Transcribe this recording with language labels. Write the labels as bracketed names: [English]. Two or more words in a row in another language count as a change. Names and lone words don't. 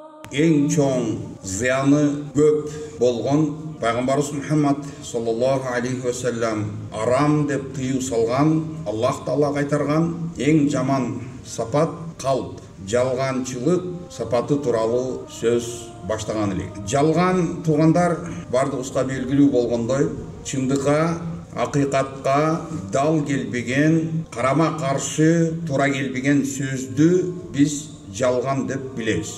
[Kyrgyz] эң чоң зыяны көп болгон Пайгамбарыбыз Мухаммад [Arabic] صلى الله عليه وسلم [Kyrgyz] арам деп тыюу салган, Аллах Таала кайтарган эң жаман сапат калп, жалганчылык сапаты тууралуу сөз баштаган элек. Жалган туугандар бардыгыбызга белгилүү болгондой, чындыкка, акыйкатка дал келбеген, карама каршы туура келбеген сөздү биз жалган деп билебиз.